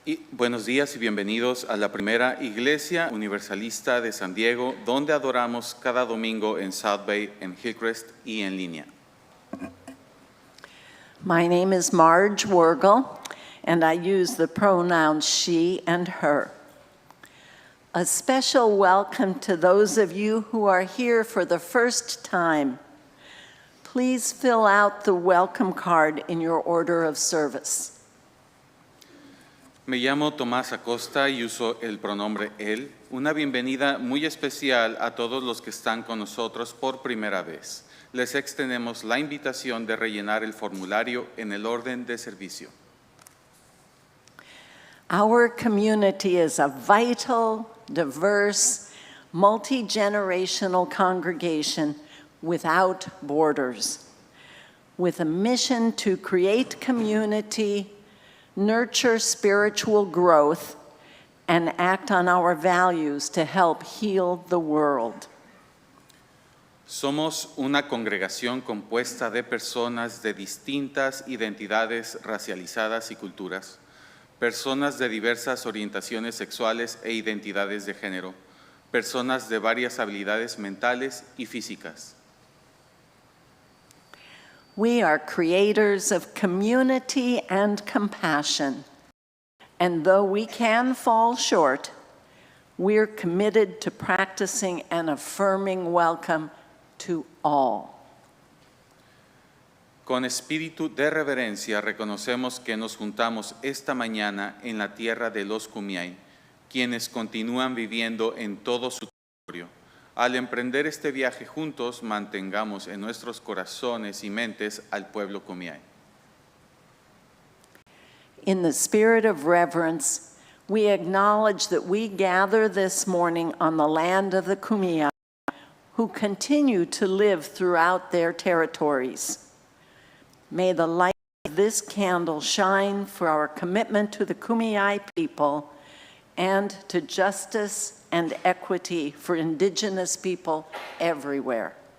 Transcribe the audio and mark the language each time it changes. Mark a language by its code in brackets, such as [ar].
[es] Buenos días y bienvenidos a la primera Iglesia Universalista de San Diego, donde adoramos cada domingo en South Bay, en Hillcrest y en línea. [en] My name is Marge Wergel, and I use the pronouns she and her. A special welcome to those of you who are here for the first time. Please fill out the welcome card in your order of service. [es] Me llamo Tomás Acosta y uso el pronombre él. Una bienvenida muy especial a todos los que están con nosotros por primera vez. Les extendemos la invitación de rellenar el formulario en el orden de servicio. [en] Our community is a vital, diverse, multi-generational congregation without borders, with a mission to create community, nurture spiritual growth, and act on our values to help heal the world. [es] Somos una congregación compuesta de personas de distintas identidades racializadas y culturas, personas de diversas orientaciones sexuales e identidades de género, personas de varias habilidades mentales y físicas. [en] We are creators of community and compassion. And though we can fall short, we're committed to practicing an affirming welcome to all. [es] Con espíritu de reverencia reconocemos que nos juntamos esta mañana en la tierra de los Kumeyaay, quienes continúan viviendo en todo su territorio. Al emprender este viaje juntos, mantengamos en nuestros corazones y mentes al pueblo Kumeyaay. [en] In the spirit of reverence, we acknowledge that we gather this morning on the land of the Kumeyaay, who continue to live throughout their territories. May the light of this candle shine for our commitment to the Kumeyaay people and to justice and equity for Indigenous people everywhere.